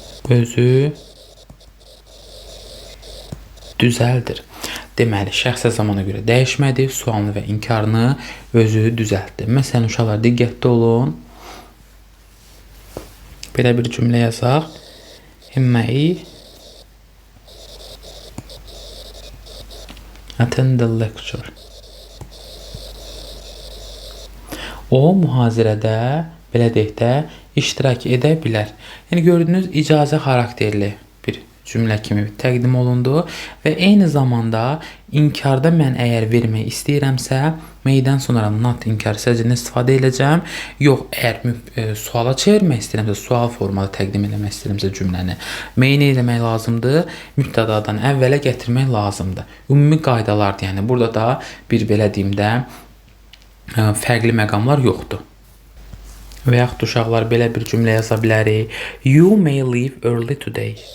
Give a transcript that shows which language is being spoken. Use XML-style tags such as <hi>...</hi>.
<az>özü düzəldir. Deməli, şəxsə zamana görə dəyişmədi, sualını və inkarını özü düzəltdi. Məsələn, uşaqlar diqqətli olun. Belə bir cümlə yazaq.</az> <en>He may attend the lecture.</en> <az>O mühazirədə, belə deyək də, iştirak edə bilər. Yəni gördüyünüz icazə xarakterli bir cümlə kimi təqdim olundu və eyni zamanda inkarda mən əgər vermək istəyirəmsə, may'dən sonra not inkar hissəsindən istifadə edəcəm. Yox, əgər suala çevirmək istəyirəmsə, sual formada təqdim etmək istəyirəmsə cümləni, may nə etmək lazımdır? Mübtədadan əvvələ gətirmək lazımdır. Ümumi qaydalardır. Yəni burada da bir belə deyim də fərqli məqamlar yoxdur. Və yaxud uşaqlar belə bir cümlə yaza bilərik.</az> <en>You may leave early today.</en>